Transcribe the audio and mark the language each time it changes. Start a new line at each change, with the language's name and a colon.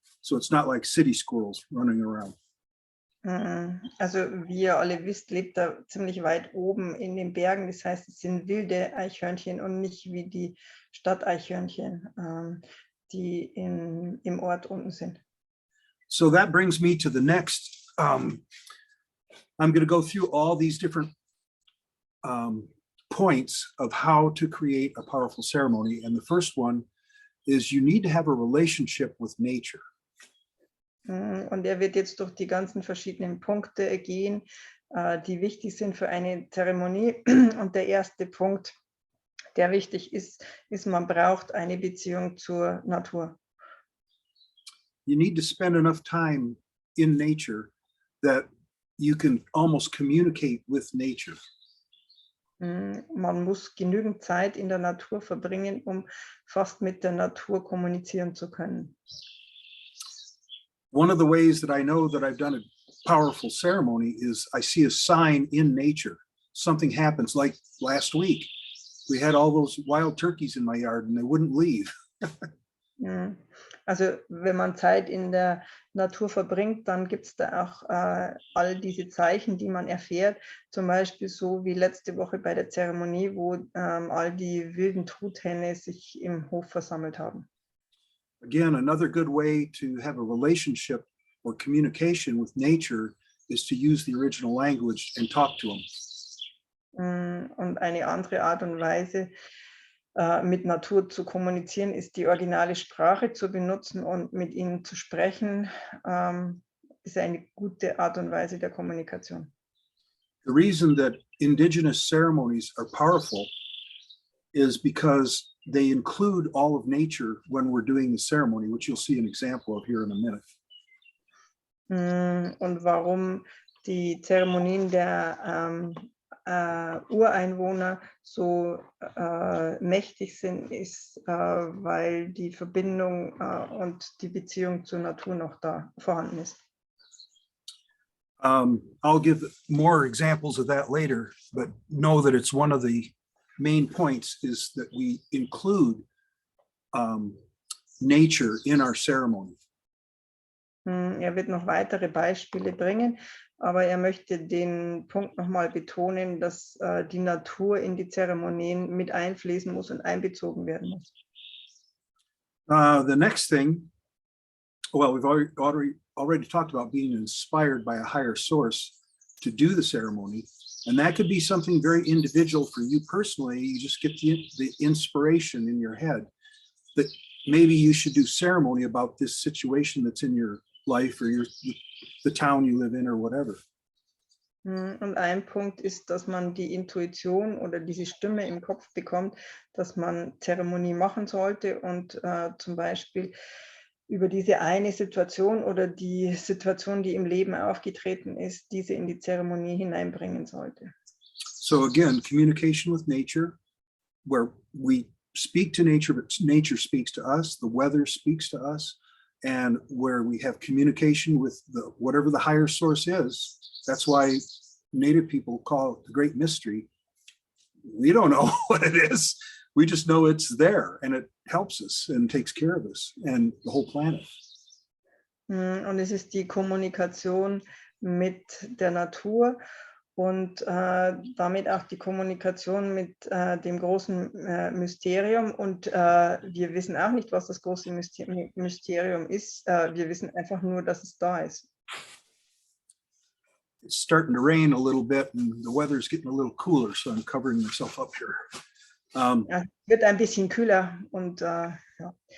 English: So it's not like city squirrels running around.
German: Also wie ihr alle wisst, lebt er ziemlich weit oben in den Bergen. Das heißt, es sind wilde Eichhörnchen und nicht wie die Stadteichhörnchen, die im Ort unten sind.
English: So that brings me to the next. I'm going to go through all these different points of how to create a powerful ceremony. And the first one is you need to have a relationship with nature.
German: Und er wird jetzt durch die ganzen verschiedenen Punkte gehen, die wichtig sind für eine Zeremonie. Und der erste Punkt, der wichtig ist, man braucht eine Beziehung zur Natur.
English: You need to spend enough time in nature that you can almost communicate with nature.
German: Man muss genügend Zeit in der Natur verbringen, um fast mit der Natur kommunizieren zu können.
English: One of the ways that I know that I've done a powerful ceremony is I see a sign in nature. Something happens, like last week. We had all those wild turkeys in my yard and they wouldn't leave.
German: Also wenn man Zeit in der Natur verbringt, dann gibt es da auch all diese Zeichen, die man erfährt. Zum Beispiel so wie letzte Woche bei der Zeremonie, wo all die wilden Truthähne sich im Hof versammelt haben.
English: Again, another good way to have a relationship or communication with nature is to use the original language and talk to them.
German: Und eine andere Art und Weise, mit Natur zu kommunizieren, ist die originale Sprache zu benutzen und mit ihnen zu sprechen, ist eine gute Art und Weise der Kommunikation.
English: The reason that indigenous ceremonies are powerful is because they include all of nature when we're doing the ceremony, which you'll see an example of here in a minute.
German: Und warum die Zeremonien der Ureinwohner so mächtig sind, ist, weil die Verbindung und die Beziehung zur Natur noch da vorhanden ist.
English: I'll give more examples of that later, but know that it's one of the main points is that we include nature in our ceremony.
German: Er wird noch weitere Beispiele bringen, aber er möchte den Punkt nochmal betonen, dass die Natur in die Zeremonien mit einfließen muss und einbezogen werden muss.
English: The next thing, well, we've already talked about being inspired by a higher source to do the ceremony, and that could be something very individual for you personally. You just get the inspiration in your head that maybe you should do ceremony about this situation that's in your life or the town you live in or whatever.
German: Und ein Punkt ist, dass man die Intuition oder diese Stimme im Kopf bekommt, dass man Zeremonie machen sollte und zum Beispiel über diese eine Situation oder die Situation, die im Leben aufgetreten ist, diese in die Zeremonie hineinbringen sollte.
English: So again, communication with nature, where we speak to nature, but nature speaks to us, the weather speaks to us, and where we have communication with whatever the higher source is. That's why Native people call it the great mystery. We don't know what it is. We just know it's there and it helps us and takes care of us and the whole planet.
German: Und es ist die Kommunikation mit der Natur und damit auch die Kommunikation mit dem großen Mysterium. Und wir wissen auch nicht, was das große Mysterium ist. Wir wissen einfach nur, dass es da ist.
English: It's starting to rain a little bit and the weather's getting a little cooler, so I'm covering myself up here.
German: Es wird ein bisschen kühler und ja.